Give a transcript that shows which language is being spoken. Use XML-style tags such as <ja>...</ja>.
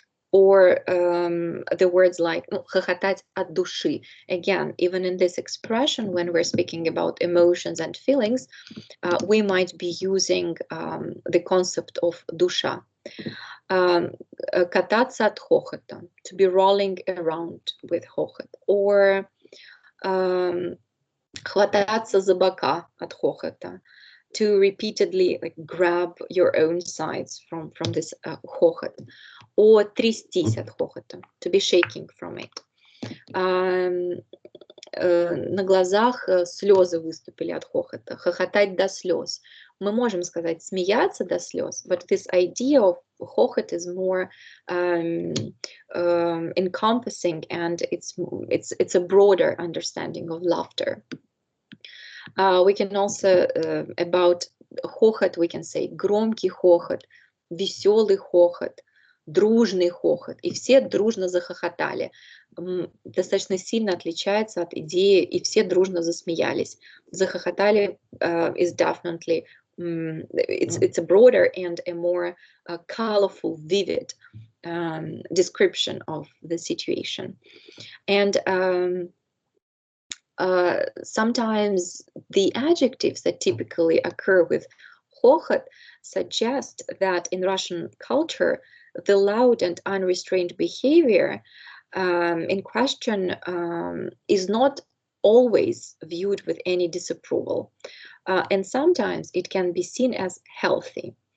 <en>Or the words like</en> <ru>хохотать от души.</ru> <en>Again, even in this expression, when we're speaking about emotions and feelings, we might be using the concept of душа.</en> <ru>Кататься от хохота,</ru> <en>to be rolling around with хохот. Or</en> <ru>хвататься за бока от хохота,</ru> <en>to repeatedly like grab your own sides from this хохот, or</en> <ru>трястись от хохота,</ru> <en>to be shaking from it.</en> <ru>На глазах слезы выступили от хохота, хохотать до слез. Мы можем сказать смеяться до слез,</ru> <en>but this idea of хохот is more encompassing, and it's a broader understanding of laughter. We can also about хохот we can say</en> <ru>громкий хохот, веселый хохот, дружный хохот, и все дружно захохотали. Достаточно сильно отличается от идеи «и все дружно засмеялись».</ru> <en>Захохотали is definitely, it's a broader and a more colorful, vivid description of the situation. And sometimes the adjectives that typically occur with хохот suggest that in Russian culture, the loud and unrestrained behavior in question is not always viewed with any disapproval, and sometimes it can be seen as healthy.</en>